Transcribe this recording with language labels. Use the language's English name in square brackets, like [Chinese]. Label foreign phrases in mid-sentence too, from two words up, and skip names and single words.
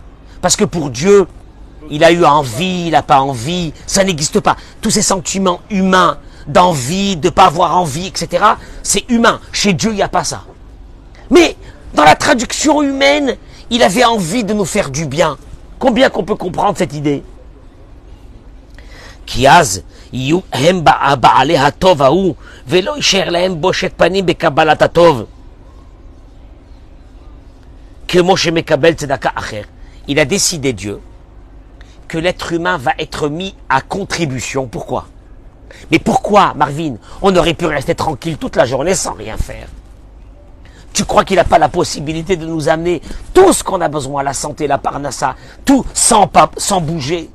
[French] Parce que pour Dieu, il a eu envie, il n'a pas envie, ça n'existe pas. Tous ces sentiments humains, d'envie, de ne pas avoir envie, etc., c'est humain. Chez Dieu, il n'y a pas ça. Mais dans la traduction humaine, il avait envie de nous faire du bien. Combien qu'on peut comprendre cette idée? [Hebrew] כי אז, הם בעלי הטוב ההוא, ולא יישאר להם בושת פנים בקבלת הטוב. כמו שמקבל צדקה אחר. [French] Il a décidé, Dieu, que l'être humain va être mis à contribution. Pourquoi? Mais pourquoi, Marvin? On aurait pu rester tranquille toute la journée sans rien faire. Tu crois qu'il n'a pas la possibilité de nous amener tout ce qu'on a besoin, la santé, la parnassa, tout sans bouger?